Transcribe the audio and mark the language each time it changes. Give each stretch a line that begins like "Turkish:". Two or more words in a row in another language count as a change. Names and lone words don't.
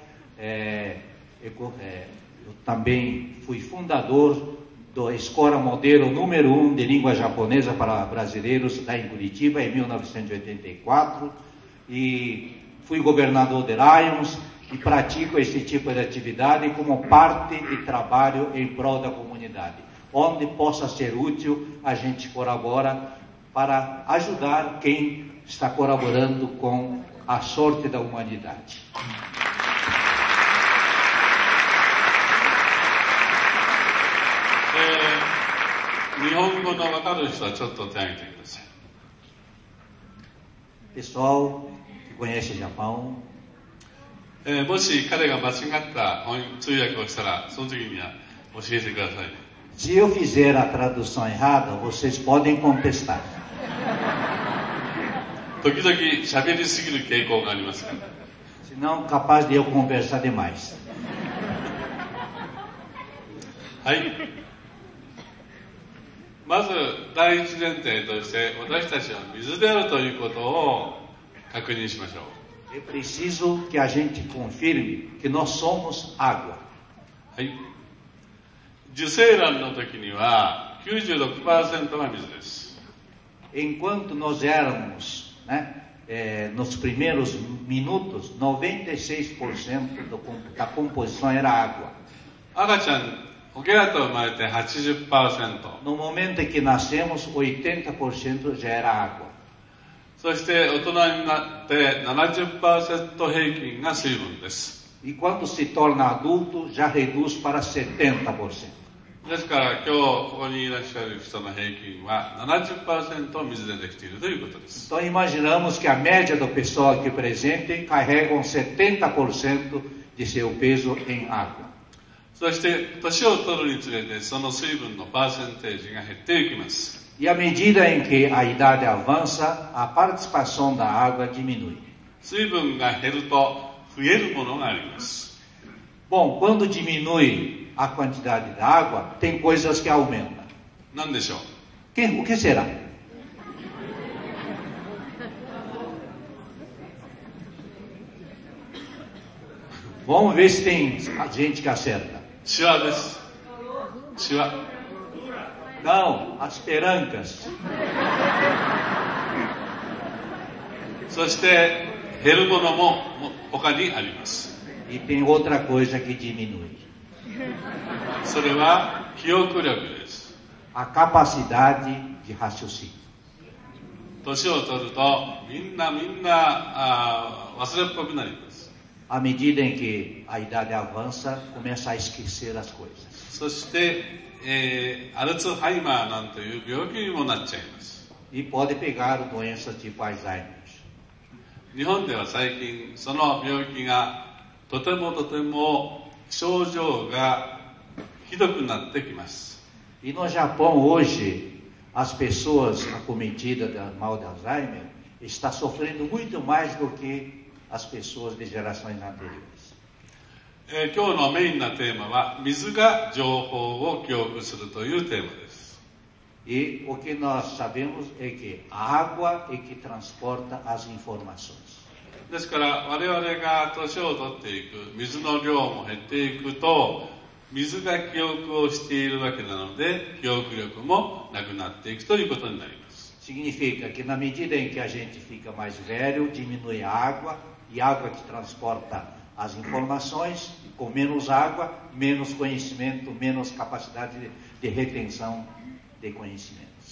Portuguese: Eu também fui fundador da Escola Modelo número 1 de língua japonesa para brasileiros lá em Curitiba, em 1984, e fui governador de Lions e pratico esse tipo de atividade como parte de trabalho em prol da comunidade. Onde possa ser útil, a gente colabora para ajudar quem está colaborando com a sorte da humanidade.
Japanese: 日本語の分かる人はちょっと手を挙げてください。
Portuguese: Pessoal que conhece Japão,
Japanese: もし彼が間違った通訳をしたら、その時には教えてくださいね。
Portuguese: se eu fizer a tradução errada, vocês podem contestar.
Japanese: 時々喋りすぎる傾向がありますから。
Portuguese: Senão, capaz de eu conversar demais.
Japanese: はい。まず第一前提として、私たちは水であるということを確認しましょう。
Portuguese: É preciso que a gente confirme que nós somos água.
Japanese: はい。受精卵の時には 96% が水です。
Portuguese: Enquanto nós éramos, nos primeiros minutos, 96% da composição era água.
Japanese: 赤ちゃん、おけらと生まれて 80%。
Portuguese: No momento em que nascemos, 80% já era água.
Japanese: そして大人になって 70% 平均が水分です。
Portuguese: E quando se torna adulto, já reduz para 70%.
Japanese: ですから今日ここにいらっしゃる人の平均は 70% 水でできているということです。
Portuguese: Então imaginamos que a média do pessoal aqui presente carregam 70% de seu peso em água.
Japanese: そして年を取るにつれてその水分のパーセンテージが減っていきます。
Portuguese: E à medida em que a idade avança, a participação da água diminui.
Japanese: 水分が減ると増えるものがあります。
Portuguese: Bom, quando diminui a quantidade da água, tem coisas que aumentam.
Japanese: 何でしょう?
Portuguese: O que será? Vamos ver se tem gente que acerta.
Japanese: シワです。シワ。
Portuguese: Não, as perancas.
Japanese: そして減るものも他にあります。
Portuguese: E tem outra coisa que diminui.
Japanese: それは記憶力です。
Portuguese: A capacidade de raciocínio.
Japanese: 年を取るとみんな忘れっぽくなります。
Portuguese: À medida em que a idade avança, começa a esquecer as coisas.
Japanese: そして、アルツハイマーなんていう病気にもなっちゃいます。
Portuguese: E pode pegar doenças tipo Alzheimer.
Japanese: 日本では最近その病気がとても症状がひどくなってきます。
Portuguese: E no Japão hoje, as pessoas acometidas do mal de Alzheimer estão sofrendo muito mais do que as pessoas de gerações anteriores.
Japanese: 今日のメインなテーマは水が情報を記憶するというテーマです。
Portuguese: E o que nós sabemos é que a água é que transporta as informações.
Japanese: ですから我々が年を取っていく、水の量も減っていくと、水が記憶をしているわけなので、記憶力もなくなっていくということになります。
Portuguese: Significa que na medida em que a gente fica mais velho, diminui a água, e água que transporta as informações, com menos água, menos conhecimento, menos capacidade de retenção de conhecimentos.